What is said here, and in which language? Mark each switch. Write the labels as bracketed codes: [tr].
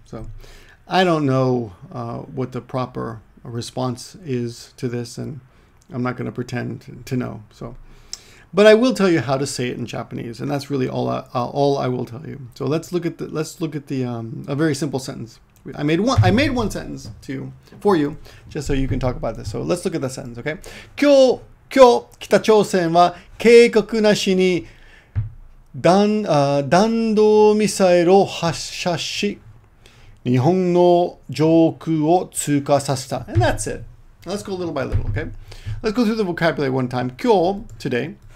[en] So I don't know what the proper response is to this, and I'm not going to pretend to know. So, but I will tell you how to say it in Japanese, and that's really all I will tell you. So let's look at a very simple sentence. I made one sentence for you, just so you can talk about this. So let's look at the sentence, okay? [ja] 今日北朝鮮は警告なしに弾道ミサイルを発射し、日本の上空を通過させた. [en] And that's it. Let's go little by little, okay? Let's go through the vocabulary one time. 今日, today.